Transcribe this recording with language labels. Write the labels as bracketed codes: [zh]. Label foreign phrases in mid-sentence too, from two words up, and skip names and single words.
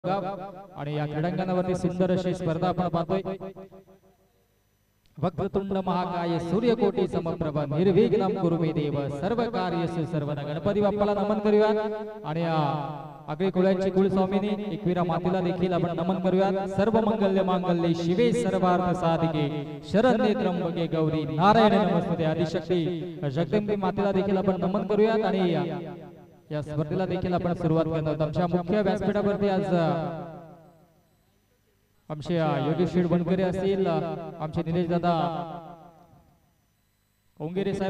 [mr] आणि या क्रीडांगणावरती सुंदर अशी स्पर्धा आपण पाहतोय। [sa] वक्रतुंड महाकाय सूर्यकोटी समप्रभ निर्विघ्नं कुरु मे देव सर्व कार्येषु सर्वदा। [mr] गणपती बाप्पाला नमन करूया आणि आगळे कुळांची कुलस्वामिनी एकविरा मातेला देखील आपण नमन करूया। [sa] सर्व मंगल्य मांगल्ये शिवे सर्वार्थ साधिके शरण्ये त्र्यंबके गौरी नारायण नमस्ते। [mr] आदिशक्ती जगदंबे मातेला देखील आपण नमन करूया आणि या स्पर्धेला देखील आपण सुरुवात करणार। आमच्या मुख्य व्यासपीठावरती आज आमचे योगेश शेठ बनकरे असतील, आमचे निलेश दादा ओंगेरे साहेब